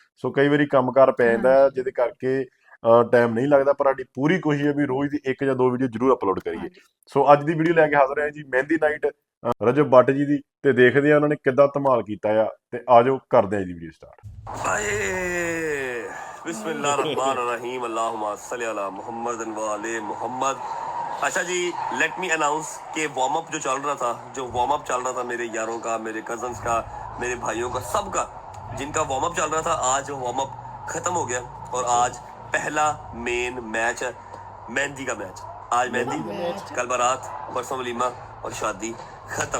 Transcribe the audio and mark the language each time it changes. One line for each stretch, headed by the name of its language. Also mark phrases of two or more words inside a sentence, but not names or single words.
Punjabi: ਸੋ ਕਈ ਵਾਰੀ ਕੰਮਕਾਰ ਪੈ ਜਾਂਦਾ ਹੈ, ਜਿਹਦੇ ਕਰਕੇ ਟਾਈਮ ਨਹੀਂ ਲੱਗਦਾ, ਪਰ ਸਾਡੀ ਪੂਰੀ ਕੋਸ਼ਿਸ਼ ਹੈ ਵੀ ਰੋਜ਼ ਦੀ 1 ਜਾਂ 2 ਵੀਡੀਓ ਜ਼ਰੂਰ ਅਪਲੋਡ ਕਰੀਏ। ਹਾਂਜੀ। ਸੋ ਅੱਜ ਦੀ ਵੀਡੀਓ ਲੈ ਕੇ ਹਾਜ਼ਰ ਹਾਂ ਜੀ ਮਹਿੰਦੀ ਨਾਈਟ ਰਜਬ ਬੱਟ ਜੀ ਦੀ, ਤੇ ਦੇਖਦੇ ਆ ਉਹਨਾਂ ਨੇ ਕਿੱਦਾਂ ਧਮਾਲ ਕੀਤਾ ਆ, ਤੇ ਆਜੋ ਕਰਦੇ ਆ ਜੀ
English: video start.
Arabic: آئے بسم الله الرحمن الرحيم اللهم صل على محمد وآل محمد.
Urdu: اچھا جی,
English: let me announce
Urdu: کہ
English: warm up
Urdu: جو چل رہا تھا میرے یاروں کا، میرے کزنز کا، میرے بھائیوں کا، سب کا جن کا
English: warm up
Urdu: چل رہا تھا، آج
English: warm up
Urdu: ختم ہو گیا اور آج پہلا مین میچ ہے، مہندی کا میچ. آج مہندی، کل بارات، پرسوں ولیمہ اور شادی ختم.